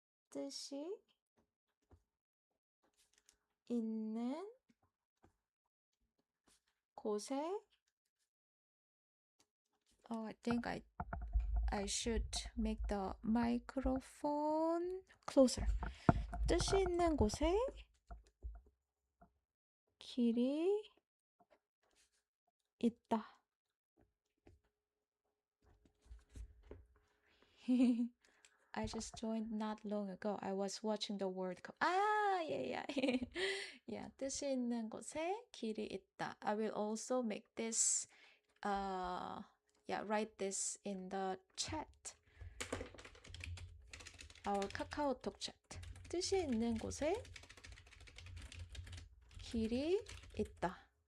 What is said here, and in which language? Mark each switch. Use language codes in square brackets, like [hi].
[ko] 뜻이 있는 곳에 [en] I think I should make the microphone closer. [ko] 뜻이 있는 곳에 길이 있다. [en] I just joined not long ago. I was watching the World Cup. Yeah. [ko] Yeah, 뜻이 있는 곳에 길이 있다. [en] I will also make this write this in the chat. Our KakaoTalk chat. [ko] 뜻이 있는 곳에 길이 있다.